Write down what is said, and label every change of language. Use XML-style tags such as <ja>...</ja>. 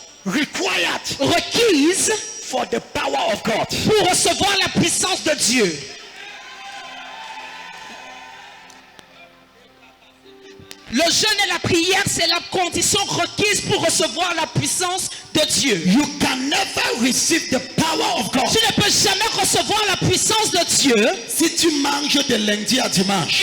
<en>required</en> <fr>requise</fr> <en>for the power of God.</en> <fr>pour recevoir la puissance de Dieu. Le jeûne et la prière, c'est la condition requise pour recevoir la puissance de Dieu.</fr> <en>You can never receive the power of God</en> <fr>Tu ne peux jamais recevoir la puissance de Dieu si tu manges de lundi à dimanche.</fr>